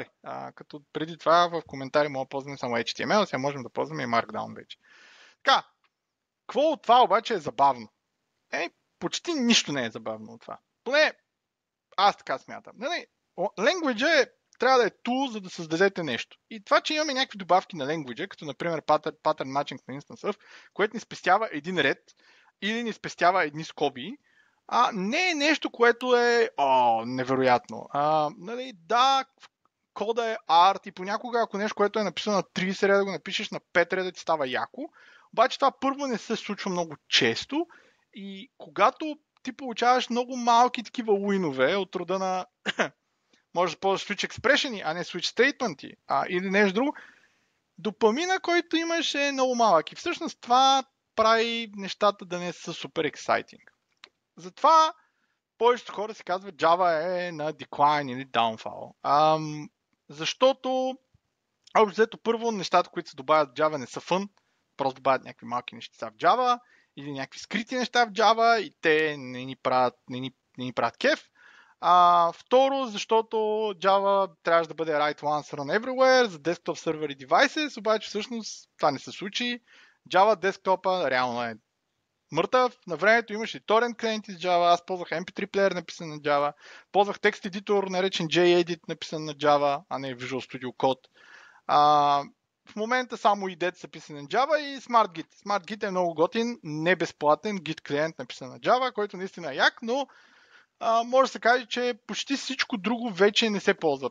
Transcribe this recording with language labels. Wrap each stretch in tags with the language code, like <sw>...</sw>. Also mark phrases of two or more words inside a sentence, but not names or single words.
<bg>Като преди това в коментари може да ползваме само HTML, сега можем да ползваме и Markdown вече. Така, какво от това обаче е забавно? Почти нищо не е забавно от това. Поне аз така смятам. Language трябва да е tool, за да създадете нещо. И това, че имаме някакви добавки на language, като например</bg> <en>pattern matching</en> <bg>на</bg> <en>instance of,</en> <bg>което ни спестява един ред или ни спестява едни скоби, не е нещо, което е невероятно. Да, кода е арт и понякога, ако нещо, което е написано на 30 реда, го напишеш на 5 реда, ти става яко. Обаче това първо не се случва много често и когато ти получаваш много малки такива уинове от рода на може да ползваш</bg> <en>switch expression,</en> <bg>а не</bg> <en>switch statement</en> <bg>или нещо друго, допамина, който имаш е много малък. И всъщност това прави нещата да не са супер exciting. Затова повечето хора си казват Java е на decline или downfall. Защото общо първо нещата, които се добавят в Java не са fun, просто добавят някакви малки неща в Java или някакви скрити неща в Java и те не ни правят кеф. Второ, защото Java трябваше да бъде</bg> <en>right once run everywhere</en> <bg>за</bg> <en>desktop server</en> <bg>и devices, обаче всъщност това не се случи. Java десктопа реално е мъртъв. На времето имаше torrent клиенти с Java, аз ползвах MP3 player написан на Java, ползвах текст едитор наречен JEdit написан на Java, а не Visual Studio Code. в момента само IDET са писани на Java и SmartGit. SmartGit е много готин, не безплатен Git клиент написан на Java, който наистина е як, но може да се каже, че почти всичко друго вече не се ползва.</bg>